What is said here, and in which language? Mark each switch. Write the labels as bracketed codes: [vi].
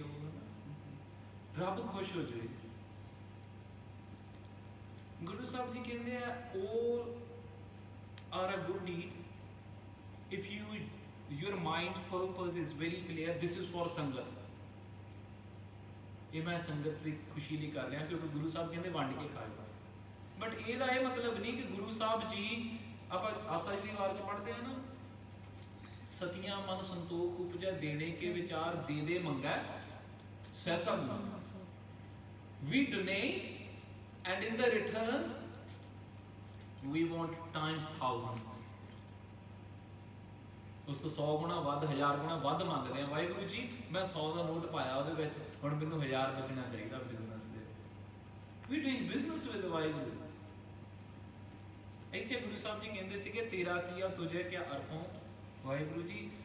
[pa] ਉਹ ਰੱਬ ਖੁਸ਼ ਹੋ ਜਾਏ। ਗੁਰੂ ਸਾਹਿਬ ਜੀ ਕਹਿੰਦੇ ਆ [en] all are a good deeds if your mind purpose is very clear. This is for sangat. [pa] ਇਹ ਮੈਂ ਸੰਗਤ ਦੀ ਖੁਸ਼ੀ ਲਈ ਕਰ ਰਿਹਾ ਕਿਉਂਕਿ ਗੁਰੂ ਸਾਹਿਬ ਕਹਿੰਦੇ ਵੰਡ ਕੇ ਖਾਓ। ਬਟ ਇਹਦਾ ਇਹ ਮਤਲਬ ਨਹੀਂ ਕਿ ਗੁਰੂ ਸਾਹਿਬ ਜੀ, ਆਪਾਂ ਆਸਾ ਜੀ ਦੀ ਵਾਰ ਚ ਪੜ੍ਹਦੇ ਆ ਨਾ, ਸਤੀਆਂ ਮਨ ਸੰਤੋਖ ਉਪਜੈ ਦੇਣੇ ਕੇ ਵਿਚਾਰ ਦੇ ਦੇ ਮੰਗੈ ਸੈਸਾ ਨਾ। [en] We donate and in the return we want times 1000। [pa] ਉਸ ਤੋਂ 100 ਗੁਣਾ ਵੱਧ, 1000 ਗੁਣਾ ਵੱਧ ਮੰਗਦੇ ਆ। ਵਾਹਿਗੁਰੂ ਜੀ ਮੈਂ 100 ਦਾ ਨੋਟ ਪਾਇਆ ਉਹਦੇ ਵਿੱਚ, ਹੁਣ ਮੈਨੂੰ 1000 ਬਚਣਾ ਚਾਹੀਦਾ ਬਿਜ਼ਨਸ ਦੇ ਵਿੱਚ। [en] We doing business with Waheguru. [pa] ਇੱਥੇ ਗੁਰੂ ਸਾਹਿਬ ਜੀ ਕਹਿੰਦੇ ਸੀਗੇ ਤੇਰਾ ਕੀਆ ਤੁਝੇ ਕਿਆ ਅਰਪੋਂ। ਵਾਹਿਗੁਰੂ ਜੀ